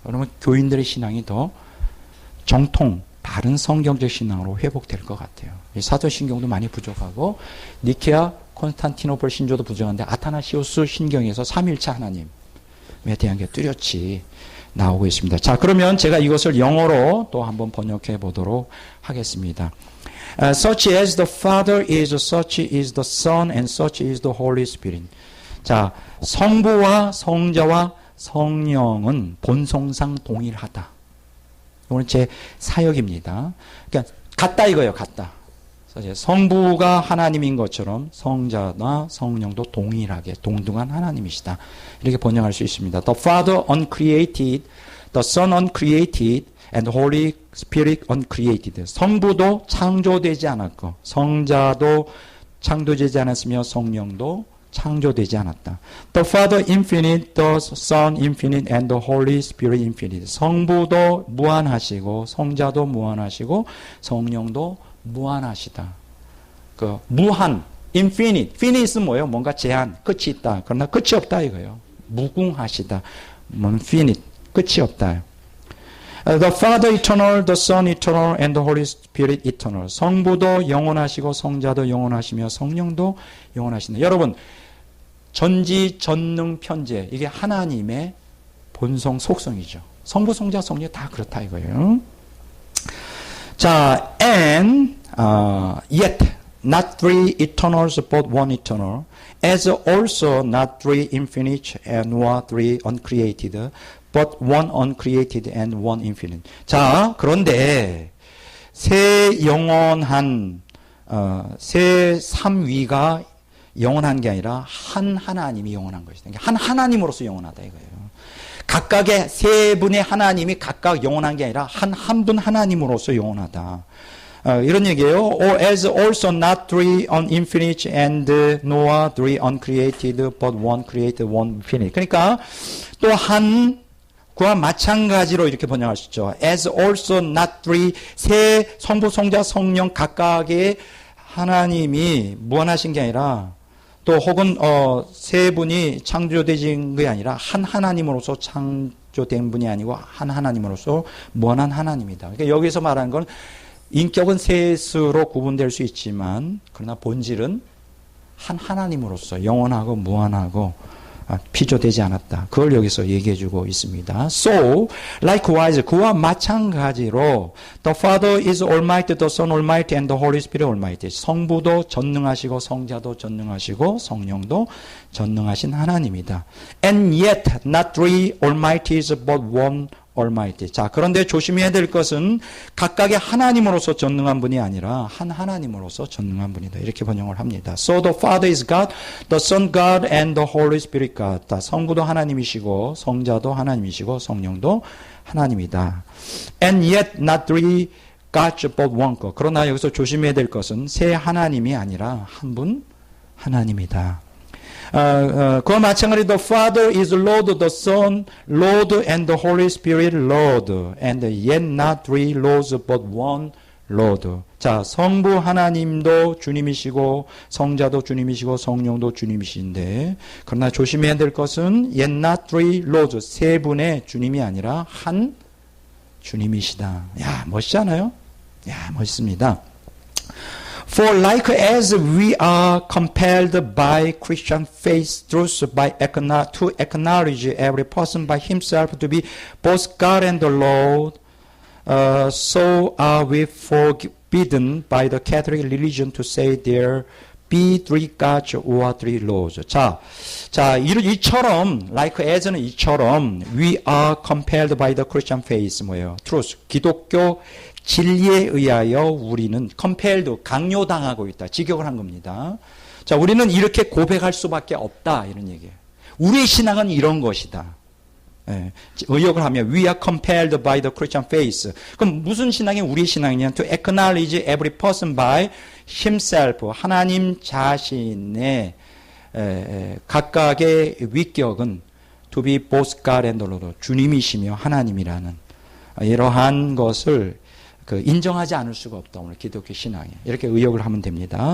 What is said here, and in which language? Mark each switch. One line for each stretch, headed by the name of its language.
Korean: 그러면 교인들의 신앙이 더 정통, 바른 성경적 신앙으로 회복될 것 같아요. 사도신경도 많이 부족하고 니케아 콘스탄티노플 신조도 부족한데 아타나시우스 신경에서 삼일체 하나님에 대한 게 뚜렷이 나오고 있습니다. 자, 그러면 제가 이것을 영어로 또 한번 번역해 보도록 하겠습니다.
English: Such as the Father is, such is the Son, and such is the Holy Spirit.
Korean: 자, 성부와 성자와 성령은 본성상 동일하다. 이건 제 사역입니다. 그러니까 같다 이거예요. 같다. 성부가 하나님인 것처럼 성자나 성령도 동일하게 동등한 하나님이시다. 이렇게 번역할 수 있습니다.
English: The Father uncreated, the Son uncreated, and the Holy Spirit uncreated.
Korean: 성부도 창조되지 않았고 성자도 창조되지 않았으며 성령도 창조되지 않았다.
English: The Father infinite, the Son infinite, and the Holy Spirit infinite.
Korean: 성부도 무한하시고 성자도 무한하시고 성령도 무한하시다. 그 무한, infinite, finite는 뭐예요? 뭔가 제한, 끝이 있다. 그러나 끝이 없다 이거예요. 무궁하시다. infinite, 끝이 없다.
English: The Father eternal, the Son eternal, and the Holy Spirit eternal.
Korean: 성부도 영원하시고 성자도 영원하시며 성령도 영원하신다. 여러분, 전지, 전능, 편재 이게 하나님의 본성, 속성이죠. 성부, 성자, 성령 다 그렇다 이거예요.
English: 자, and yet not three eternals but one eternal, as also not three infinite and nor three uncreated, but one uncreated and one infinite.
Korean: 자, 그런데 세 영원한 세 삼위가 영원한 게 아니라 한 하나님이 영원한 것이다. 그러니까 한 하나님으로서 영원하다 이거예요. 각각의 세 분의 하나님이 각각 영원한 게 아니라 한 분 하나님으로서 영원하다. 이런 얘기예요.
English: Or as also not three infinite and nor three uncreated, but one created, one infinite.
Korean: 그러니까 또한 그와 마찬가지로 이렇게 번역할 수 있죠.
English: As also not three,
Korean: 세 성부, 성자, 성령 각각의 하나님이 무한하신 게 아니라 또 혹은 세 분이 창조되신 게 아니라 한 하나님으로서 창조된 분이 아니고 한 하나님으로서 무한한 하나님이다. 그러니까 여기서 말하는 건 인격은 셋으로 구분될 수 있지만 그러나 본질은 한 하나님으로서 영원하고 무한하고 피조되지 않았다. 그걸 여기서 얘기해주고 있습니다.
English: So, likewise,
Korean: 그와 마찬가지로
English: the Father is almighty, the Son almighty, and the Holy Spirit almighty.
Korean: 성부도 전능하시고 성자도 전능하시고 성령도 전능하신 하나님이다.
English: And yet, not three almighties, but one almighty.
Korean: 자, 그런데 조심해야 될 것은 각각의 하나님으로서 전능한 분이 아니라 한 하나님으로서 전능한 분이다. 이렇게 번역을 합니다.
English: So the Father is God, the Son God, and the Holy Spirit God.
Korean: 다 성부도 하나님이시고 성자도 하나님이시고 성령도 하나님이다.
English: And yet not three gods but one God.
Korean: 그러나 여기서 조심해야 될 것은 세 하나님이 아니라 한 분 하나님이다. 그와 마찬가지로
English: the Father is Lord, the Son Lord, and the Holy Spirit Lord, and yet not three Lords but one Lord.
Korean: 자, 성부 하나님도 주님이시고 성자도 주님이시고 성령도 주님이신데 그러나 조심해야 될 것은
English: yet not three Lords,
Korean: 세 분의 주님이 아니라 한 주님이시다. 야, 멋있잖아요? 야, 멋있습니다.
English: For like as we are compelled by Christian faith truth to acknowledge every person by himself to be both God and the Lord, so are we forbidden by the Catholic religion to say there be three gods or three lords.
Korean: 자, 이처럼
English: like as는 이처럼 we are compelled by the Christian faith
Korean: 뭐예요? truth, 기독교 진리에 의하여 우리는 compelled, 강요당하고 있다. 직역을 한 겁니다. 자, 우리는 이렇게 고백할 수밖에 없다. 이런 얘기예요. 우리의 신앙은 이런 것이다. 예, 의역을 하면
English: we are compelled by the Christian faith.
Korean: 그럼 무슨 신앙이 우리 신앙이냐?
English: To acknowledge every person by himself.
Korean: 하나님 자신의 각각의 위격은
English: to be both God and Lord.
Korean: 주님이시며 하나님이라는 이러한 것을 인정하지 않을 수가 없다. 오늘 기독교 신앙에. 이렇게 의역을 하면 됩니다.